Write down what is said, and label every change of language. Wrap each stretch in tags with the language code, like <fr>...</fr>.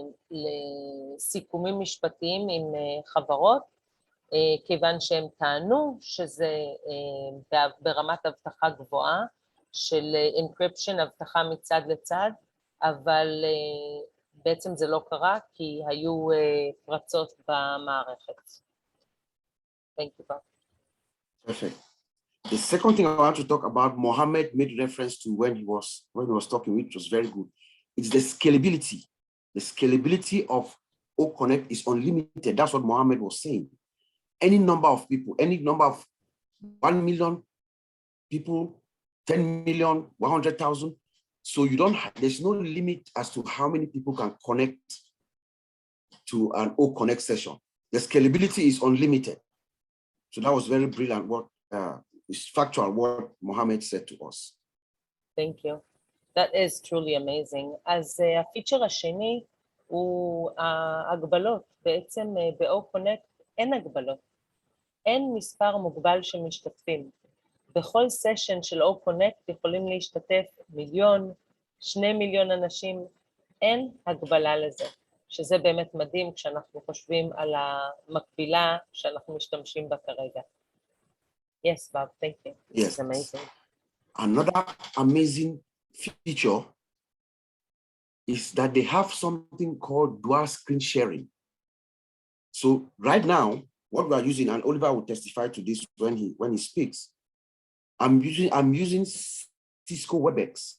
<he>לסיכומים משפטיים עם חברות, כיוון שהם טענו שזה ברמת הבטחה גבוהה, של encryption, הבטחה מצד לצד, אבל בעצם זה לא קרה, כי היו פרצות במערכת.</he> <en>Thank you, Bob. Perfect. The second thing I want to talk about, Mohammed made reference to when he was talking, which was very good. It's the scalability. The scalability of OConnect is unlimited. That's what Mohammed was saying. Any number of people, any number of 1 million people, 10 million, 100,000. So there's no limit as to how many people can connect to an OConnect session. The scalability is unlimited. So that was very brilliant. It's factual what Mohammed said to us. Thank you. That is truly amazing.</en> <he>אז הפיצ'ר השני הוא ההגבלות. בעצם ב-OConnect אין הגבלות. אין מספר מוגבל של משתתפים. בכל סשן של OConnect יכולים להשתתף 1,000,000, 2 מיליון אנשים. אין הגבלה לזה, שזה באמת מדהים כשאנחנו חושבים על המקבילה שאנחנו משתמשים בה כרגע.</he> <en>Yes, Bob, thank you. Yes. It's amazing. Another amazing feature is that they have something called dual screen sharing. So right now, what we are using, and Oliver will testify to this when he speaks, I'm using Cisco WebEx.</en>